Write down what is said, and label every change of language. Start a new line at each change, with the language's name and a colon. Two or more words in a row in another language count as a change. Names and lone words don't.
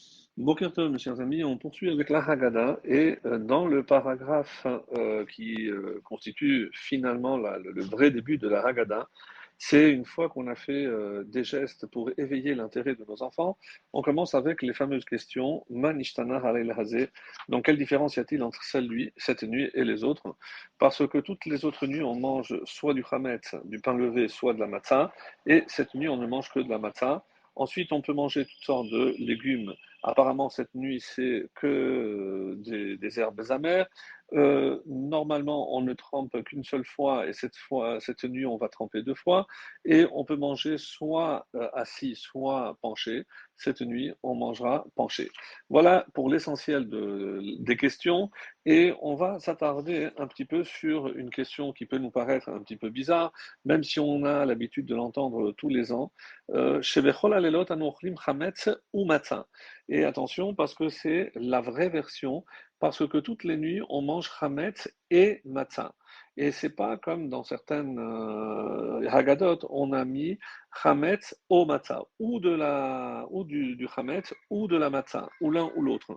Hebrew: בוקר טוב,
French: mes chers amis, on poursuit avec la Haggadah et dans le paragraphe qui constitue finalement le vrai début de la Haggadah, c'est une fois qu'on a fait des gestes pour éveiller l'intérêt de nos enfants, on commence avec les fameuses questions
Hebrew: מה נשתנה הלילה הזה.
French: Donc quelle différence y a-t-il entre cette nuit et les autres? Parce que toutes les autres nuits on mange soit du chametz, du pain levé, soit de la matzah, et cette nuit on ne mange que de la matzah. Ensuite, on peut manger toutes sortes de légumes. Apparemment, cette nuit, c'est que des herbes amères. Normalement, on ne trempe qu'une seule fois, et cette nuit, on va tremper deux fois. Et on peut manger soit assis, soit penché. Cette nuit, on mangera penché. Voilà pour l'essentiel des questions. Et on va s'attarder un petit peu sur une question qui peut nous paraître un petit peu bizarre, même si on a l'habitude de l'entendre tous les ans.
Hebrew: שבכל הלילות אנו אוכלים חמץ ומצה.
French: Et attention, parce que c'est la vraie version, parce que toutes les nuits, on mange chametz et matzah. Et c'est pas comme dans certaines Haggadot, on a mis chametz au matzah, ou du chametz, ou de la matzah, ou l'un ou l'autre.